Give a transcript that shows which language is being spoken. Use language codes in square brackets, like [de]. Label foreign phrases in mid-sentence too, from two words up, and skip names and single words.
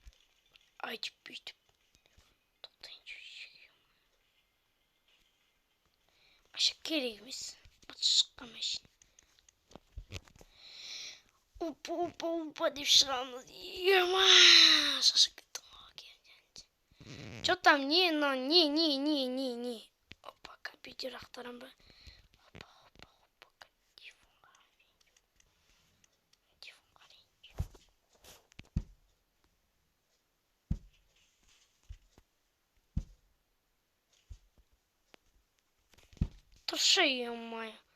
[kk] Айтып бүйтіп. керек емес. Шыққан машина. Опа деп шығамыз. Ема, шашып кеттім. [ru] Что там? [kk] Не. Опа, компьютер ақтарам ба? Опа. Тұршы, ема.